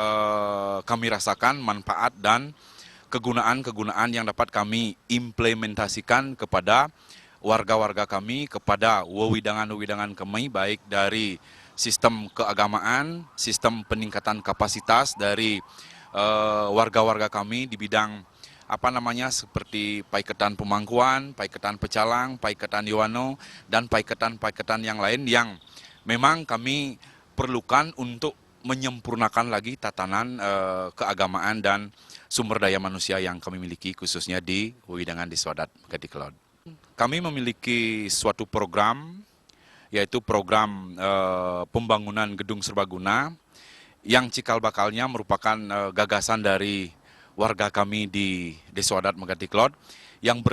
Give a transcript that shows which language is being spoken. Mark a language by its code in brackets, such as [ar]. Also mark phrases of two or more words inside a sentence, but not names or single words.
[id] kami rasakan manfaat dan kegunaan-kegunaan yang dapat kami implementasikan kepada warga-warga kami, kepada wewidangan-wewidangan kami, baik dari sistem keagamaan, sistem peningkatan kapasitas dari warga-warga kami di bidang seperti paiketan pemangkuan, paiketan pecalang, paiketan Yoano, dan paiketan-paiketan yang lain yang memang kami perlukan untuk menyempurnakan lagi tatanan keagamaan dan sumber daya manusia yang kami miliki khususnya di wewidangan Desa Adat Megati Kelod. Kami memiliki suatu program, yaitu program pembangunan gedung serbaguna yang cikal bakalnya merupakan gagasan dari warga kami di Desa Adat Megati Kelod yang